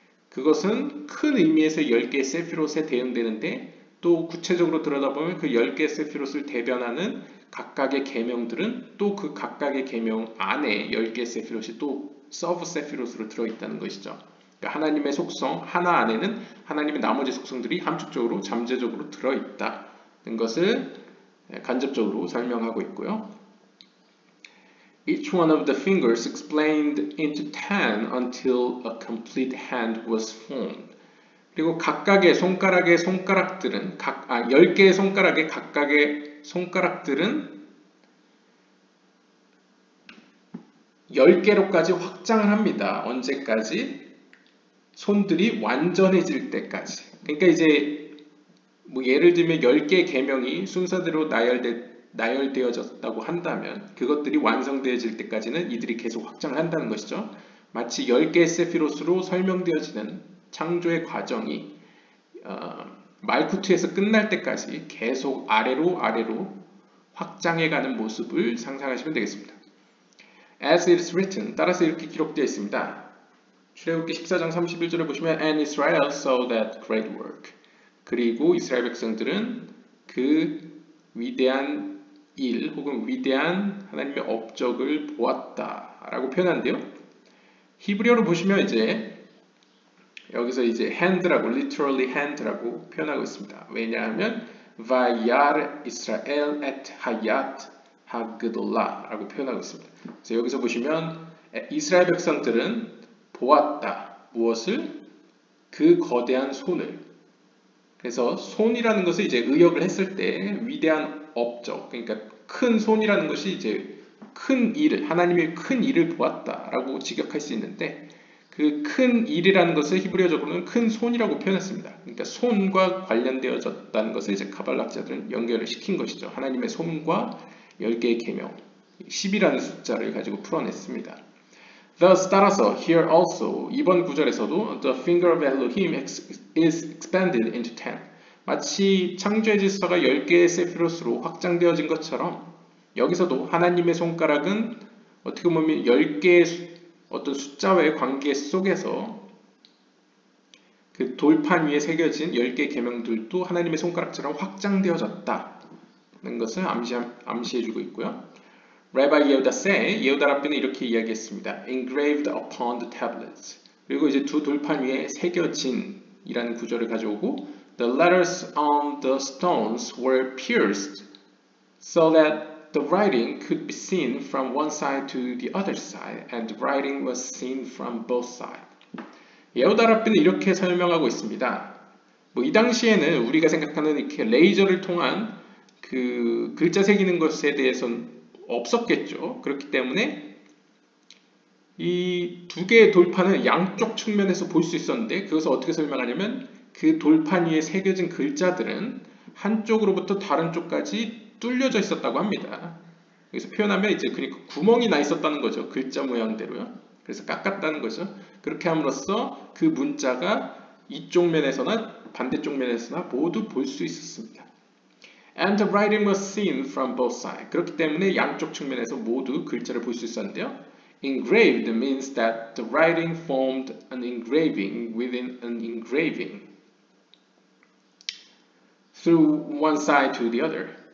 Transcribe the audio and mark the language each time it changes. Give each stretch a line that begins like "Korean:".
Korean: 그것은 큰 의미에서 10개의 세피롯에 대응되는데 또 구체적으로 들여다보면 그 10개의 세피롯을 대변하는 각각의 계명들은 또 그 각각의 계명 안에 10개의 세피롯이 또 서브 세피롯으로 들어있다는 것이죠. 그러니까 하나님의 속성 하나 안에는 하나님의 나머지 속성들이 함축적으로 잠재적으로 들어있다는 것을 간접적으로 설명하고 있고요.
English: Each one of the fingers explained into 10 until a complete hand was formed.
Korean: 그리고 각각의 손가락의 손가락들은 10개의 손가락의 각각의 손가락들은 10개로까지 확장을 합니다. 언제까지? 손들이 완전해질 때까지. 그러니까 이제 뭐 예를 들면 10개의 계명이 순서대로 나열되어졌다고 한다면 그것들이 완성되어질 때까지는 이들이 계속 확장을 한다는 것이죠. 마치 10개의 세피롯으로 설명되어지는 창조의 과정이 말쿠트에서 끝날 때까지 계속 아래로 확장해가는 모습을 상상하시면 되겠습니다.
English: As it is written,
Korean: 따라서 이렇게 기록되어 있습니다. 출애굽기 14장 31절에 보시면
English: And Israel saw that great work.
Korean: 그리고 이스라엘 백성들은 그 위대한 일 혹은 위대한 하나님의 업적을 보았다라고 표현하는데요. 히브리어로 보시면 이제 여기서 이제 hand라고 literally hand라고 표현하고 있습니다. 왜냐하면
Hebrew: vayar Israel et hayat hagdolah
Korean: 라고 표현하고 있습니다. 그래서 여기서 보시면 이스라엘 백성들은 보았다. 무엇을? 그 거대한 손을. 그래서 손이라는 것을 이제 의역을 했을 때 위대한 업적, 그러니까 큰 손이라는 것이 이제 큰 일을, 하나님의 큰 일을 보았다라고 직역할 수 있는데 그 큰 일이라는 것을 히브리어적으로는 큰 손이라고 표현했습니다. 그러니까 손과 관련되어졌다는 것을 이제 카발락자들은 연결을 시킨 것이죠. 하나님의 손과 10개의 계명, 10이라는 숫자를 가지고 풀어냈습니다.
English: Thus
Korean: 따라서
English: here also
Korean: 이번 구절에서도
English: the finger of Elohim is expanded into 10.
Korean: 마치 창조의 질서가 10개의 세피롯으로 확장되어진 것처럼 여기서도 하나님의 손가락은 어떻게 보면 10개의 어떤 숫자와의 관계 속에서 그 돌판 위에 새겨진 10개 계명들도 하나님의 손가락처럼 확장되어졌다는 것을 암시해주고 있고요.
English: Rabbi Yehuda say,
Korean: 예후다 랍비는 이렇게 이야기했습니다.
English: Engraved upon the tablets.
Korean: 그리고 이제 두 돌판 위에 새겨진 이라는 구절을 가져오고
English: The letters on the stones were pierced so that the writing could be seen from one side to the other side and the writing was seen from both sides.
Korean: 예후다 랍비는 이렇게 설명하고 있습니다. 이 당시에는 우리가 생각하는 이렇게 레이저를 통한 그 글자 새기는 것에 대해서는 없었겠죠. 그렇기 때문에 이 두 개의 돌판을 양쪽 측면에서 볼 수 있었는데 그것을 어떻게 설명하냐면 그 돌판 위에 새겨진 글자들은 한쪽으로부터 다른 쪽까지 뚫려져 있었다고 합니다. 여기서 표현하면 이제 그러니까 구멍이 나 있었다는 거죠. 글자 모양대로요. 그래서 깎았다는 거죠. 그렇게 함으로써 그 문자가 이쪽 면에서나 반대쪽 면에서나 모두 볼 수 있었습니다.
English: And the writing was seen from both sides.
Korean: 그렇기 때문에 양쪽 측면에서 모두 글자를 볼 수 있었는데요.
English: Engraved means that the writing formed an engraving within an engraving through one side to the other.